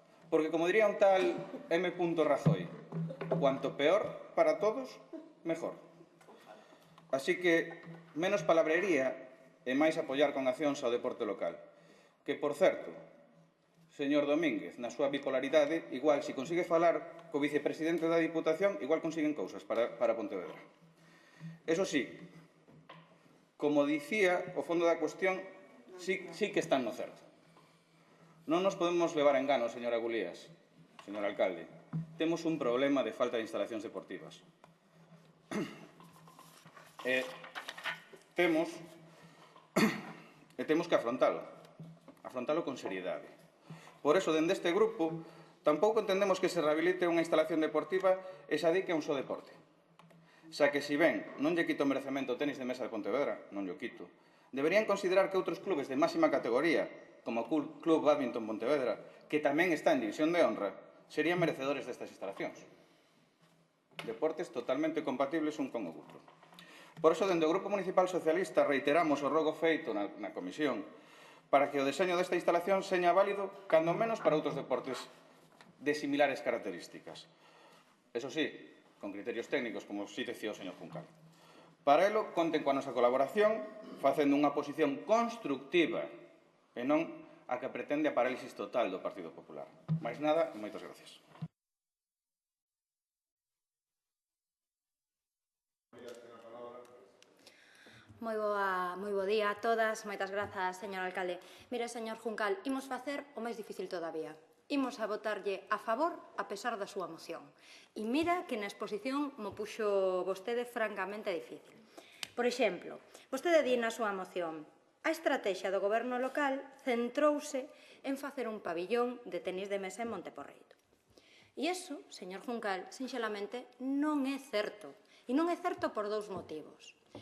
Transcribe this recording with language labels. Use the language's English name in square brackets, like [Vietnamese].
[Spanish] Porque, como diría un tal M. Rajoy, cuanto peor para todos, mejor. [Galician] Así que, menos palabrería e máis apoiar con accións ao deporte local. Que, por certo, señor Domínguez, na súa bipolaridade, igual, se consigue falar co vicepresidente da Diputación, igual consiguen cousas para Pontevedra. Eso sí, como dicía, o fondo da cuestión sí que están no certo. Non nos podemos levar a engano, señora Gulías, señor alcalde. Temos un problema de falta de instalacións deportivas. Temos que afrontalo con seriedade. Por eso, dende este grupo, tampouco entendemos que se rehabilite unha instalación deportiva e se adique a un só deporte. Xa que, si ben non lle quito o merecemento ao tenis de mesa de Pontevedra, non lle quito, deberían considerar que outros clubes de máxima categoría, como o Club Badminton Pontevedra, que tamén está en División de Honra, serían merecedores destas instalacións. Deportes totalmente compatibles un con o outro. Por eso, dende o Grupo Municipal Socialista, reiteramos o rogo feito na comisión para que o deseño desta instalación seña válido, cando menos para outros deportes de similares características. Eso sí, con criterios técnicos, como si decía o señor Juncal. Para elo, conten coa nosa colaboración, facendo unha posición constructiva e non a que pretende a parálisis total do Partido Popular. Máis nada, e moitas gracias. Moi bo día a todas, moitas grazas, señor alcalde. Mire, señor Juncal, imos facer o máis difícil todavía. Imos a votarlle a favor a pesar da súa moción. E mira que na exposición mo puxo vostede francamente difícil. Por exemplo, vostede di na súa moción: a estrategia do goberno local centrouse en facer un pabillón de tenis de mesa en Monteporreiro. E iso, señor Juncal, sinxelamente non é certo. E non é certo por dous motivos.